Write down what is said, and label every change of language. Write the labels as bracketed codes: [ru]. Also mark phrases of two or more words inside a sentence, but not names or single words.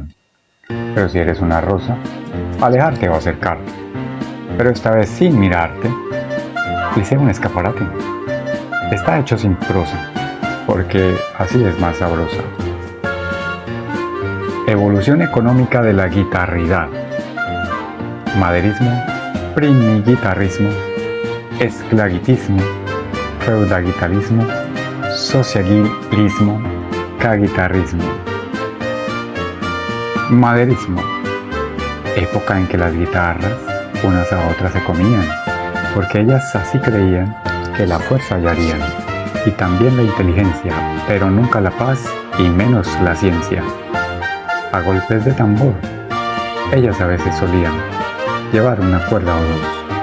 [es] Pero si eres una rosa, alejarte o acercar. Pero esta vez sin mirarte, hice un escaparate. Está hecho sin prosa, porque así es más sabrosa. Evolución económica de la guitarridad. Maderismo, primiguitarrismo, esclaguitismo, feudagitalismo, sociaguilismo, caguitarrismo. Maderismo. Época en que las guitarras unas a otras se comían, porque ellas así creían que la fuerza hallarían, y también la inteligencia, pero nunca la paz y menos la ciencia. A golpes de tambor, ellas a veces solían llevar una cuerda o dos.